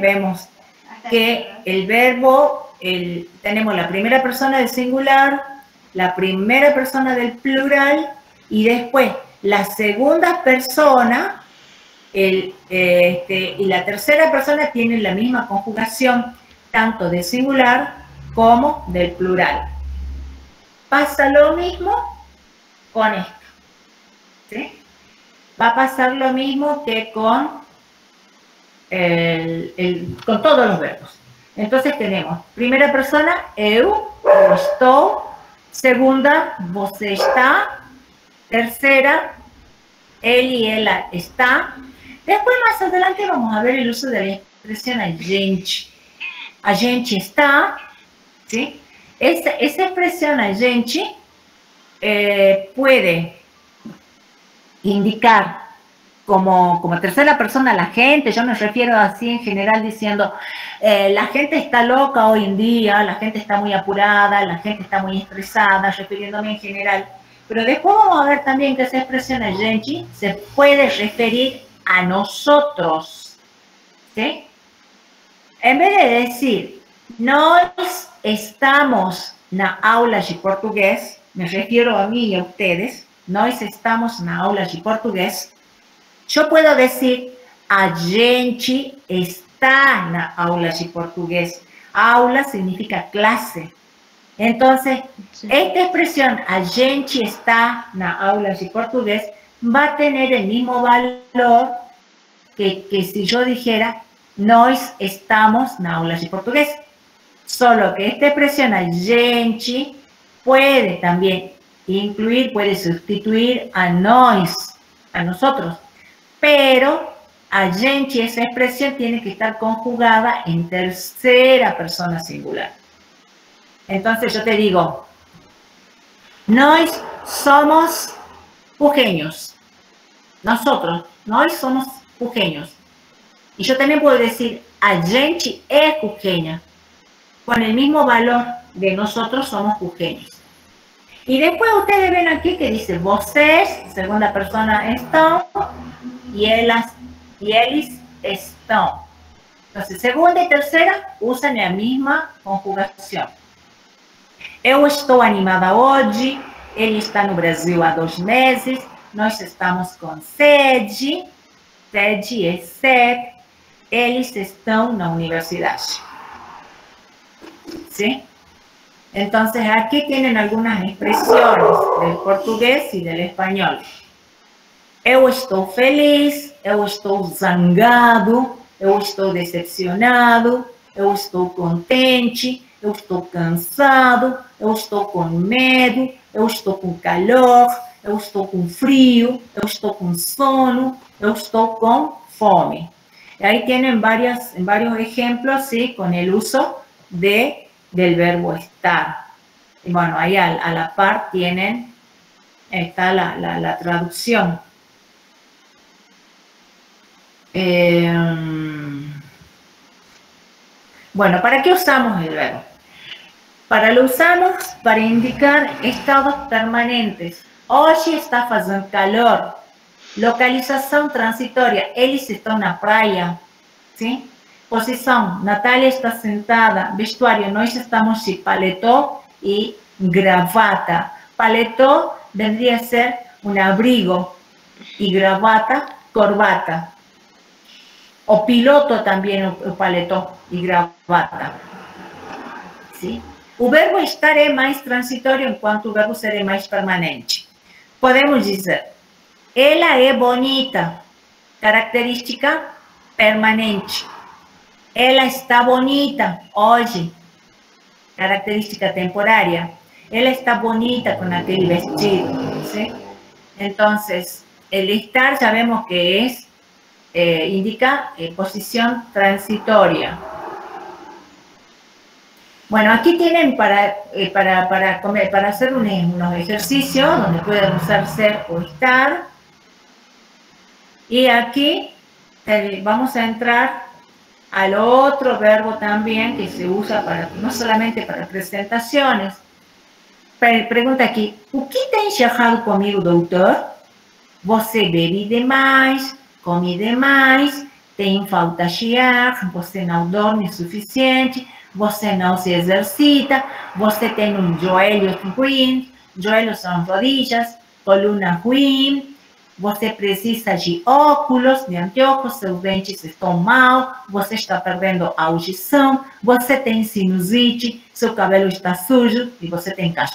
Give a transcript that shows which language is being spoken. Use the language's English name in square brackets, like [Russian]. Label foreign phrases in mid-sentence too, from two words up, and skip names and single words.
[Spanish] Vemos que el verbo, tenemos la primera persona del singular, la primera persona del plural y después la segunda persona y la tercera persona tienen la misma conjugación, tanto del singular como del plural. Pasa lo mismo con esto, ¿sí? Va a pasar lo mismo que con todos los verbos. Entonces tenemos primera persona, [Portuguese] eu estou, segunda, você está, [Spanish] tercera, él y ella está. Después más adelante vamos a ver el uso de la expresión [Portuguese] a gente. A gente está, ¿sí? [Spanish] Esa expresión [Portuguese] a gente [Spanish] puede indicar como tercera persona la gente. Yo me refiero así en general diciendo la gente está loca hoy en día, la gente está muy apurada, la gente está muy estresada, refiriéndome en general. Pero después vamos a ver también que esa expresión [Portuguese] a gente [Spanish] se puede referir a nosotros, ¿sí? En vez de decir [Portuguese] nós estamos na aula de portugués, [Spanish] me refiero a mí y a ustedes, [Portuguese] nós estamos na aula de portugués, [Spanish] yo puedo decir [Portuguese] a gente está na aula de portugués. [Spanish] Aula significa clase. Entonces, esta expresión [Portuguese] a gente está na aula de portugués [Spanish] va a tener el mismo valor que si yo dijera [Portuguese] nós estamos na aula de portugués. [Spanish] Solo que esta expresión [Portuguese] a gente [Spanish] puede también incluir, puede sustituir a nós, a nosotros. Pero [Portuguese] a gente, [Spanish] esa expresión tiene que estar conjugada en tercera persona singular. Entonces yo te digo, [Portuguese] nós somos pujeños. Nosotros, nós somos pujeños. [Spanish] Y yo también puedo decir, [Portuguese] a gente [Spanish] es pujeña. Con el mismo valor de nosotros somos pujeños. Y después ustedes ven aquí que dice vocês, segunda persona estão, y [Portuguese] eles estão. [Spanish] Entonces, segunda y tercera usan la misma conjugación. [Portuguese] Eu estou animada hoje, ele está no Brasil há 2 meses, nós estamos com sede, sede é sede, eles estão na universidade. [Spanish] ¿Sí? Entonces, aquí tienen algunas expresiones del portugués y del español. [Portuguese] Eu estou feliz, eu estou zangado, eu estou decepcionado, eu estou contente, eu estou cansado, eu estou com medo, eu estou com calor, eu estou com frio, eu estou com sono, eu estou com fome. [Spanish] Y ahí tienen varios ejemplos, ¿sí? Con el uso del verbo estar. Y bueno, ahí a la par está la traducción. Bueno, ¿para qué usamos el verbo? Para lo usamos para indicar estados permanentes. [Portuguese] Hoje está fazendo calor. Localização transitória. Eles estão na praia. ¿Sí? Posição. Natália está sentada. Vestuário. Nós estamos de paletó y gravata. [Spanish] Paletó vendría a ser un abrigo y gravata, corbata. [Portuguese] O piloto también o paletó y gravata. [Spanish] ¿Sí? [Portuguese] O verbo estar é mais transitório, enquanto o verbo ser é mais permanente. Podemos dizer, ela é bonita, característica permanente. Ela está bonita hoje, característica temporária. Ela está bonita [Spanish] con aquel vestido, [Portuguese] ¿sí? [Spanish] Entonces, el estar sabemos que es, indica posición transitoria. Bueno, aquí tienen para hacer unos ejercicios donde pueden usar ser o estar. Y aquí vamos a entrar al otro verbo también que se usa para, no solamente para presentaciones. [Portuguese] Pergunta aqui, o que tem errado comigo, doutor? Você bebe demais, come demais, tem falta de ar, você não dorme o suficiente, você não se exercita, você tem joelho ruim, joelhos são rodillas, coluna ruim, você precisa de óculos, de anteojos, seus dentes estão mal, você está perdendo a audição, você tem sinusite, seu cabelo está sujo e você tem caspa.